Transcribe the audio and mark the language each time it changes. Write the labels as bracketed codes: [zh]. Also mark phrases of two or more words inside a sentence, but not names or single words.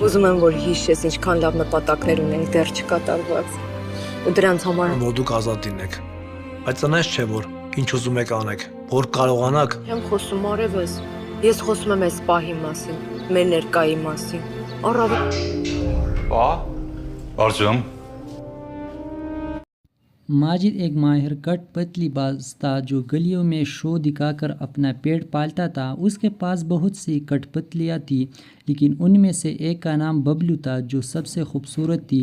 [hy] Ուզում եմ, որ հիշես ինչքան լավ նպատակներ ունենք դեռ չկատարված։ Ու դրանց համար Որ դուք ազատ լինեք։ Բայց այնպես չէ, որ ինչ ուզում եք անեք, որ կարողանաք։ եմ խոսում արևս։ Ես խոսում եմ այս պահի մասին, մեր ներկայի մասին։ Առավել [hi] अर्जुन माजिद एक माहिर कठपुतली बाज था जो गलियों में शो दिखाकर अपना पेट पालता था। उसके पास बहुत सी कठपुतलियाँ थी, लेकिन उनमें से एक का नाम बबलू था जो सबसे खूबसूरत थी।